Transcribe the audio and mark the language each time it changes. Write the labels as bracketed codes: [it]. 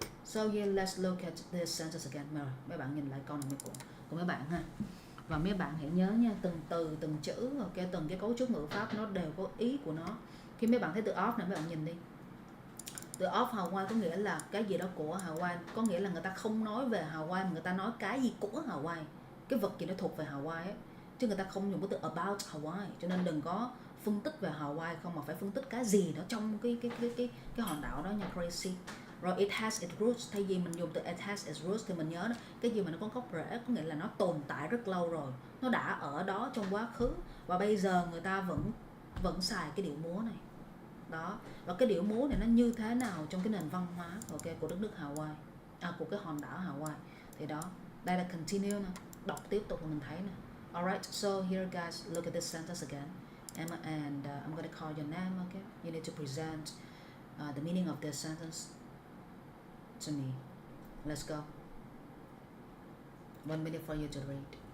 [en] So here let's look at this sentence again. [vi] Mấy bạn nhìn lại câu này của mấy bạn ha. Và mấy bạn hãy nhớ nha, từng từ, từng chữ, okay, từng cái cấu trúc ngữ pháp nó đều có ý của nó. Khi mấy bạn thấy từ of này, mấy bạn nhìn đi. Từ of Hawaii có nghĩa là cái gì đó của Hawaii. Có nghĩa là người ta không nói về Hawaii mà người ta nói cái gì của Hawaii. Cái vật gì nó thuộc về Hawaii ấy. Chứ người ta không dùng cái từ about Hawaii. Cho nên đừng có phân tích về Hawaii không, mà phải phân tích cái gì đó trong cái hòn đảo đó nha, crazy. Rồi [en] it has its roots, [vi] thay vì mình dùng từ it has its roots thì mình nhớ cái gì mà nó có gốc rễ, có nghĩa là nó tồn tại rất lâu rồi, nó đã ở đó trong quá khứ và bây giờ người ta vẫn xài cái điệu múa này. Đó, và cái điệu múa này nó như thế nào trong cái nền văn hóa của đất nước Hawaii, của cái hòn đảo Hawaii. Thì đó, đây là continue nè, đọc tiếp tục mình thấy nè. [en] Alright, so here guys, look at this sentence again. And I'm going to call your name, okay? You need to present the meaning of this sentence to me. Let's go. 1 minute for you to read.